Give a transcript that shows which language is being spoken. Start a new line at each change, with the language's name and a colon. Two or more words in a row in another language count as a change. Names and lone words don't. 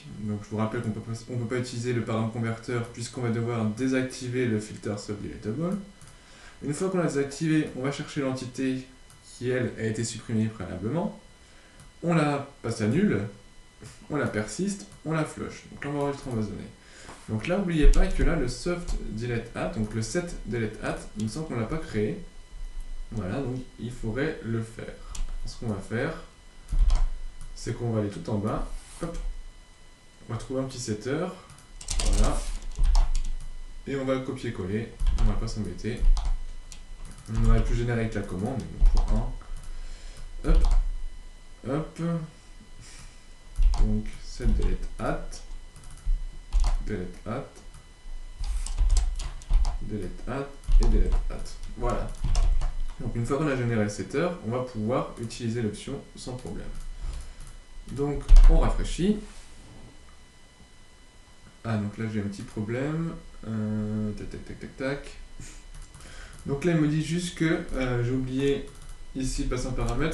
French: Donc je vous rappelle qu'on peut pas utiliser le
English: param converter
French: puisqu'on va devoir désactiver le filter subdeletable. Une fois qu'on l'a désactivé, on va chercher l'entité qui, elle, a été supprimée préalablement. On la passe à nul, on la persiste, on la flush. Donc là, on va enregistrer en base de données. Donc là, n'oubliez pas que là, le
English: soft delete at,
French: donc le
English: set delete at,
French: il me semble qu'on ne l'a pas créé. Voilà, donc il faudrait le faire. Ce qu'on va faire, c'est qu'on va aller tout en bas. Hop, on va trouver un petit setter. Voilà. Et on va le copier-coller. On va pas s'embêter. On aurait pu générer avec la commande, mais bon, pour 1. Hop. Hop. Donc,
English: set delete at. Delete at. Delete at. Et delete at.
French: Voilà. Donc, une fois qu'on a généré le setter, on va pouvoir utiliser l'option sans problème. Donc, on rafraîchit. Ah, donc là, j'ai un petit problème. Tac, tac, tac, tac, tac. Donc là, il me dit juste que j'ai oublié ici de passer un paramètre.